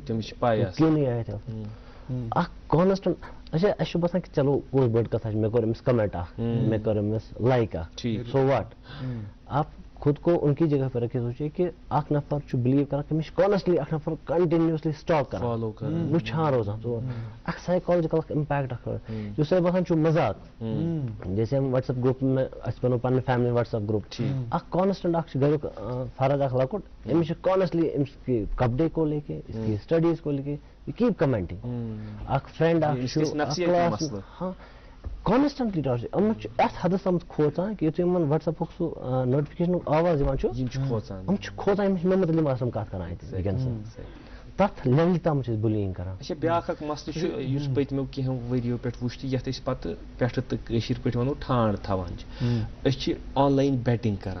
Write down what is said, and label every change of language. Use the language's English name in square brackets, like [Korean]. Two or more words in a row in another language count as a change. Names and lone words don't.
[Kashmiri] تٔمِس چھِ پاے آسان [Urdu] کیوں نہیں آئے تھے [Kashmiri] اکھ کانسٹنٹ اچھا اَسہِ چھُ باسان کہ چلو کُس بٔڑ کتھا چھِ مےٚ کوٚر أمِس کمنٹ اکھ مےٚ کٔر أمِس لایک اکھ [English] so what [Urdu] آپ خود کو ان کی جگہ پہ رکھے سوچے کہ [Kashmiri] اکھ نفر چھُ بلیو کران کہ مےٚ چھُ کانسٹنٹلی اکھ نفر کنٹِنیوسلی سٹاک کران وٕچھان روزان ژٕ اکھ سائیکالجیکل اکھ امپیکٹ اکھ یُس تۄہہِ باسان چھُ مزاق [Urdu] جیسے ہم واٹس ایپ گروپ میں [Kashmiri] اَسہِ بنو پنٕنۍ [English] family WhatsApp group [Kashmiri] اکھ کانسٹنٹ اکھ چھُ گریُک فرد اکھ لۄکُٹ أمِس چھُ کانسٹنٹلی [Urdu] أمِس کی کپڑے کو لے کے [Kashmiri] اس کی اسٹڈیز کو لے کے [English] keep commenting [Kashmiri] اکھ فرینڈ اکھ چھُ کلاس ہاں [English] constantly torture [Kashmiri] یِمن چھُ اتھ حدس تامتھ کھوژان کہ یُتھُے یِمن واٹس ایپُک سُہ نوٹفکیشنُک آواز یِوان چھُ یِم چھِ کھوژان یِم چھِ مےٚ مُتعلِق آسان کتھ کران اتہِ وٕنکٮ۪نس تتھ لیولہِ تام چھِ أسۍ بُلینگ کران اچھا بیاکھ اکھ مسلہٕ چھُ یُس پٔتمیو کینٛہو ؤرِیو پٮ۪ٹھ وٕچھ تہٕ یتھ أسۍ پتہٕ پٮ۪ٹھٕ تہٕ کٲشِر پٲٹھۍ ونو ٹھانٛڈ تھاوان چھِ أسۍ چھِ [English] online betting [Kashmiri] کران